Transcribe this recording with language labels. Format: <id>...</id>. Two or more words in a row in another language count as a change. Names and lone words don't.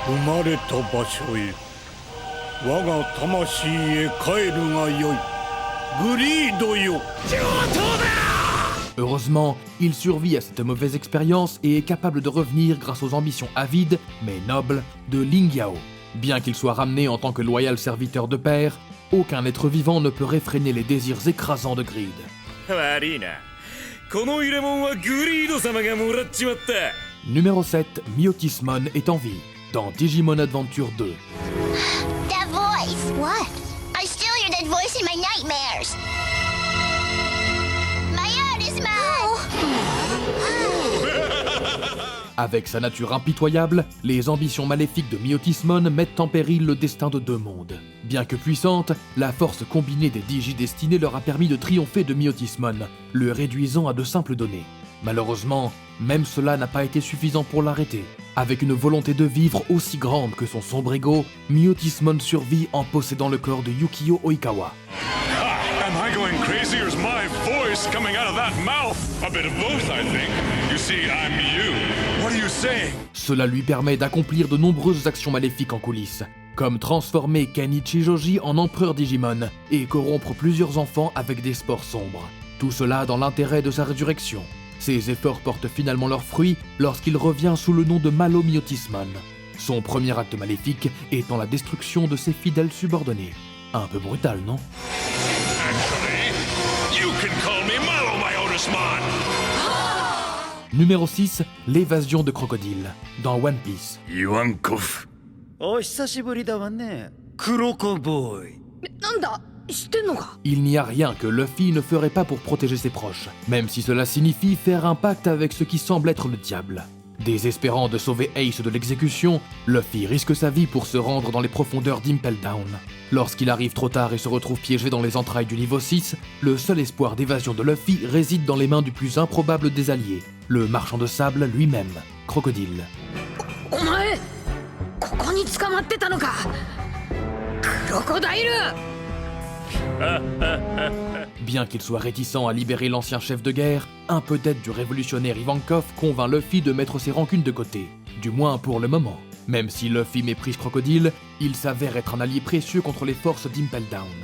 <fr>Heureusement, il survit à cette mauvaise expérience et est capable de revenir grâce aux ambitions avides, mais nobles, de Ling Yao. Bien qu'il soit ramené en tant que loyal serviteur de père, aucun être vivant ne peut réfréner les désirs écrasants de Greed. Numéro 7, Myotismon est en vie, dans Digimon Adventure 2.</fr> <en>That voice! What? I still hear that voice in my nightmares! My heart is</en> <fr>Avec sa nature impitoyable, les ambitions maléfiques de Myotismon mettent en péril le destin de deux mondes. Bien que puissante, la force combinée des Digi-Destinés leur a permis de triompher de Myotismon, le réduisant à de simples données. Malheureusement, même cela n'a pas été suffisant pour l'arrêter. Avec une volonté de vivre aussi grande que son sombre ego, Myotismon survit en possédant le corps de Yukio Oikawa.</fr> <en>Am I going crazy or is my voice coming out of that mouth? A bit of both, I think. You see, I'm you. What are you saying?</en> <fr>Cela lui permet d'accomplir de nombreuses actions maléfiques en coulisses. comme transformer Kenichi Joji en empereur Digimon et corrompre plusieurs enfants avec des sports sombres. Tout cela dans l'intérêt de sa résurrection. Ses efforts portent finalement leurs fruits lorsqu'il revient sous le nom de Malo Myotismon. Son premier acte maléfique étant la destruction de ses fidèles subordonnés. Un peu brutal, non?</fr> <en>Actually, you can call me Malo Myotismon.</en> <fr>Numéro 6, l'évasion de Crocodile, dans One Piece. Ivankov.</fr> <ja>お久しぶりだわねクロコボーイなんだ知ってんのか</ja> <fr>Il n'y a rien que Luffy ne ferait pas pour protéger ses proches, même si cela signifie faire un pacte avec ce qui semble être le diable. Désespérant de sauver Ace de l'exécution, Luffy risque sa vie pour se rendre dans les profondeurs d'Impel Down. Lorsqu'il arrive trop tard et se retrouve piégé dans les entrailles du niveau 6, le seul espoir d'évasion de Luffy réside dans les mains du plus improbable des alliés, le marchand de sable lui-même, Crocodile.</fr> <ja>お前ここに捕まってたのかクロコダイル</ja> <fr>Bien qu'il soit réticent à libérer l'ancien chef de guerre, un peu d'aide du révolutionnaire Ivankov convainc Luffy de mettre ses rancunes de côté, du moins pour le moment. Même si Luffy méprise Crocodile, il s'avère être un allié précieux contre les forces d'Impel Down.</fr>